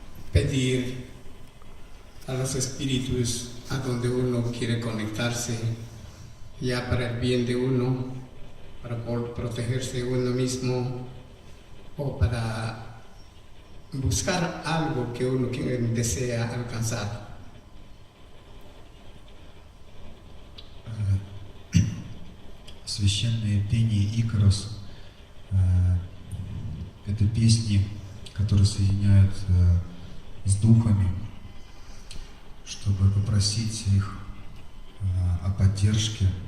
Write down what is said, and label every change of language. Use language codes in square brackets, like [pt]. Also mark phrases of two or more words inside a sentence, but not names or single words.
[es] pedir a los espíritus a donde uno quiere conectarse, ya para el bien de uno, para protegerse uno mismo o para buscar algo que uno desea alcanzar. [ru] Священные пения Икарос — это песни, которые соединяют с духами, чтобы попросить их о поддержке.